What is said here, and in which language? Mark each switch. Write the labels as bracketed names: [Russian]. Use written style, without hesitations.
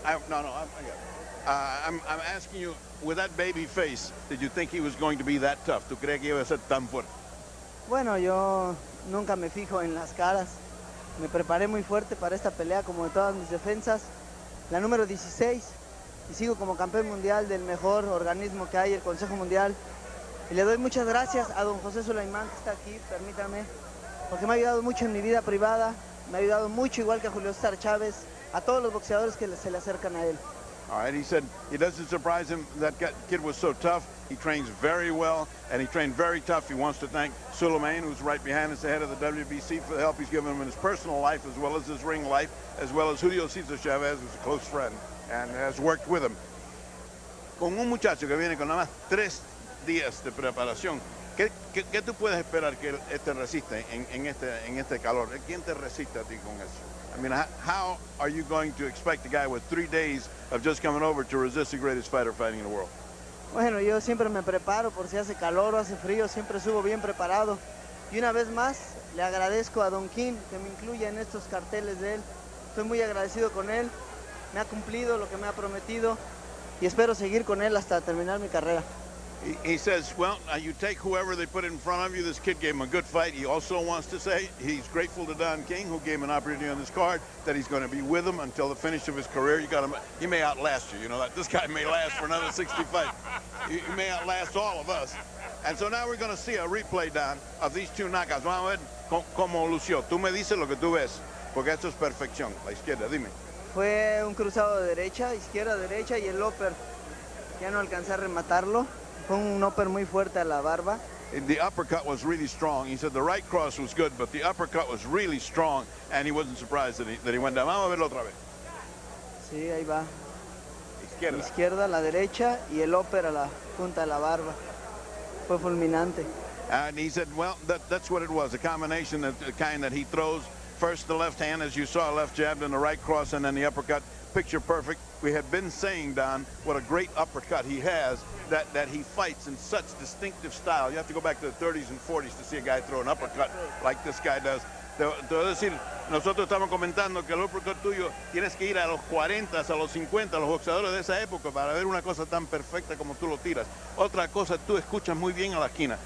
[English] I'm asking you, with that baby face, did you think he was going to be that tough? [Spanish] ¿Tú crees que iba a ser tan fuerte? Bueno, yo nunca me fijo en las caras. Me preparé muy fuerte para esta pelea, como de todas mis defensas. La número 16. Y sigo como campeón mundial del mejor organismo que hay, el Consejo Mundial. Y le doy muchas gracias a don José Sulaimán, que está aquí, permítame, porque me ha ayudado mucho en mi vida privada. Me ha ayudado mucho, igual que a Julio César Chávez, a todos los boxeadores que se le acercan a él. [English] All right, he said it doesn't surprise him that kid was so tough. He trains very well, and he trained very tough. He wants to thank Suleiman, who's right behind us, the head of the WBC, for the help he's given him in his personal life, as well as his ring life, as well as Julio César Chávez, who's a close friend, and has worked with him. [Spanish] Con un muchacho que viene con nada más 3 días de preparación, ¿qué tú puedes esperar que te resiste en este calor? ¿Quién te resiste a ti con eso? [English] I mean, how are you going to expect a guy with 3 days of just coming over to resist the greatest fighter fighting in the world? [Spanish] Bueno, yo siempre me preparo por si hace calor o hace frío, siempre subo bien preparado. Y una vez más, le agradezco a Don King que me incluya en estos carteles de él. Estoy muy agradecido con él, me ha cumplido lo que me ha prometido y espero seguir con él hasta terminar mi carrera. [English] He says, well, you take whoever they put in front of you. This kid gave him a good fight. He also wants to say he's grateful to Don King, who gave him an opportunity on this card, that he's going to be with him until the finish of his career. He may outlast you. You know, this guy may last for another 60 fights. He may outlast all of us. And so now we're going to see a replay, Don, of these 2 knockouts. [Spanish] Vamos a ver cómo lució. Tú me dices lo que tú ves, porque esto es perfección. La izquierda, dime. Fue un cruzado de derecha, izquierda, derecha y el upper. Ya no alcancé a rematarlo. Fue un upper muy fuerte a la barba. [English] The uppercut was really strong. He said the right cross was good, but the uppercut was really strong, and he wasn't surprised that he went down. [Spanish] Vamos a verlo otra vez. Sí, ahí va. Izquierda. Izquierda, la derecha y el upper a la punta de la barba. Fue fulminante. [English] And he said, well, that's what it was, a combination of the kind that he throws. First the left hand, as you saw, left jab, then the right cross, and then the uppercut. Picture perfect. We have been saying, Don, what a great uppercut he has, that he fights in such distinctive style. You have to go back to the 30s and 40s to see a guy throw an uppercut like this guy does. [Spanish] Te voy a decir, nosotros estamos comentando que el uppercut tuyo tienes que ir a los 40, a los 50, a los boxeadores de esa época para ver una cosa tan perfecta como tú lo tiras. Otra cosa, tú escuchas muy bien a la esquina.